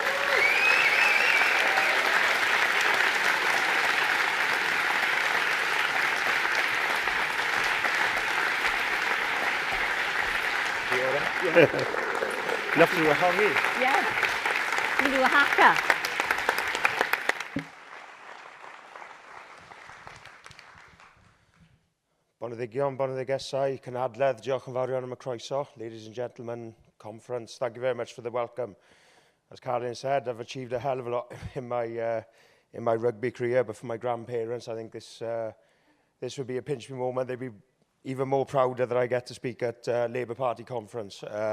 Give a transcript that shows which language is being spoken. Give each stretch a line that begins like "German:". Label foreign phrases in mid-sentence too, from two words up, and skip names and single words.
English: Enough to do a hoggy. Yeah, we do a haka.
Welsh: Boneddigion, boneddigesau, cynadledd, diolch yn fawr iawn am y croeso.
English: Ladies and gentlemen, conference, thank you very much for the welcome. As Caroline said, I've achieved a hell of a lot in my rugby career, but for my grandparents, I think this would be a pinch me moment. They'd be even more prouder that I get to speak at Labour Party conference.